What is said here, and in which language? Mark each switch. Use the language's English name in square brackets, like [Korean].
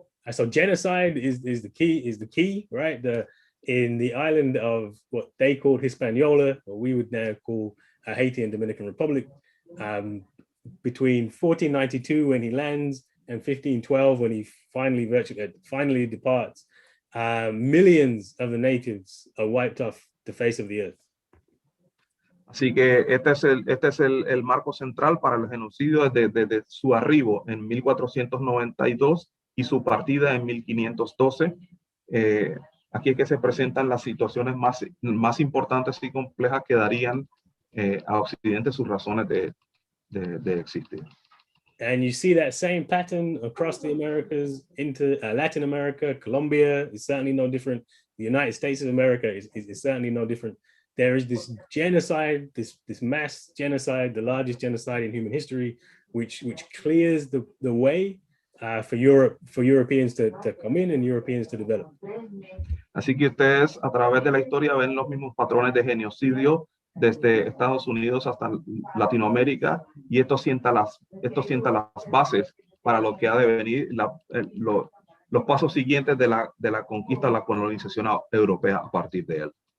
[English] So genocide is the key, right? In the island of what they called Hispaniola, or we would now call Haiti and Dominican Republic, between 1492 when he lands and 1512 when he finally departs, millions of the natives are wiped off the face of the earth. [Spanish] Así que este es el marco central para el genocidio desde su arribo en 1492 y su partida en 1512. Aquí es que se presentan las situaciones más importantes y complejas que darían a Occidente sus razones de existir. [English] And you see that same pattern across the Americas into Latin America. Colombia is certainly no different. The United States of America is certainly no different. There is this genocide, this mass genocide, the largest genocide in human history, which clears the way for Europeans to come in and Europeans to develop. [Spanish] Así que ustedes a través de la historia ven los mismos patrones de genocidio desde Estados Unidos hasta Latinoamérica, y esto sienta las bases para lo que ha de venir, lo los pasos siguientes de la conquista, la colonización europea a partir de él.